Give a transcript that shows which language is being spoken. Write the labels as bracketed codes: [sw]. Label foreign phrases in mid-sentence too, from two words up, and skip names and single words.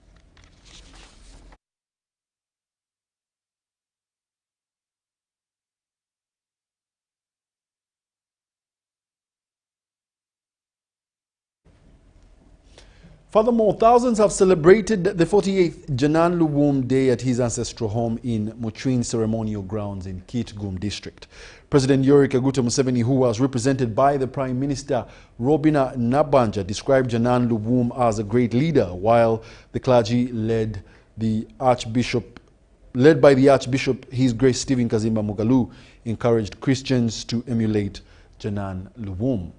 [en] Furthermore, thousands have celebrated the 48th Janan Luwum Day at his ancestral home in Muchwin Ceremonial Grounds in Kitgum District. President Yoweri Kaguta Museveni, who was represented by the Prime Minister Robina Nabanja, described Janan Luwum as a great leader, while the clergy led by the Archbishop, His Grace Stephen Kazimba Mugalu, encouraged Christians to emulate Janan Luwum.